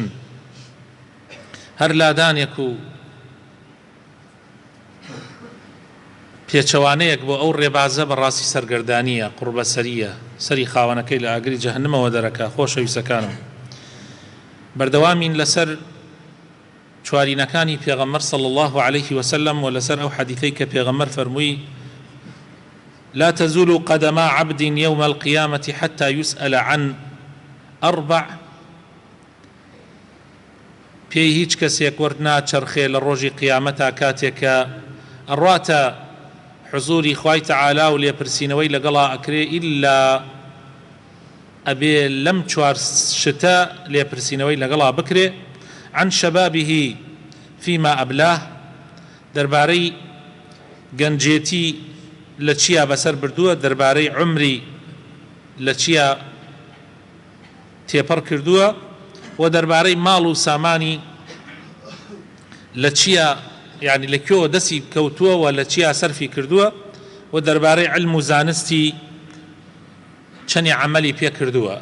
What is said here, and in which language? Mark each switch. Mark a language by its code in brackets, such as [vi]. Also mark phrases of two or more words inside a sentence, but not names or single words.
[ckb] هەر لادانێک و پێچەوانەیەک بۆ ئەو ڕێبازە بەڕاستی سەرگەردانیە، قوربەسەریە، سەری خاوەنەکەی لە ئاگری جەهەنەمەوە دەرەکا. خۆشەویستەکانم، بەردەوامین لەسەر چوارینەکانی پێغەمبەر [ar] صلی الله عليه وسلم [ckb] و لەسەر ئەو حەدیثەی کە پێغەمبەر فەرمووی: [ar] لا تزول قدما عبد يوم القيامة حتى يسأل عن أربع. [ckb] پێی هیچ کەسێک وەرد ناچەرخێ لە ڕۆژی قیامەتا کاتێکە ئەڕواتە حضوری خوای تەعالا و لێپرسینەوەی لەگەڵا ئەکرێ، ئیلا ئەبێ لەم چوار شتە لێپرسینەوەی لەگەڵا بکرێ: [ar] عن شبابه فيما أبلاه، [ckb] دەربارەی گەنجێتی لە چیا بەسەر بردووە، دەربارەی عمری لە چیا تێپەڕ کردووە، و دەربارەی ماڵ و سامانی لە چیا، یعنی لەکوێوە دەستی کەوتووە و لە چیا سەرفی کردووە، و دەربارەی علم و زانستی چەندی عەمەلی پێ کردووە.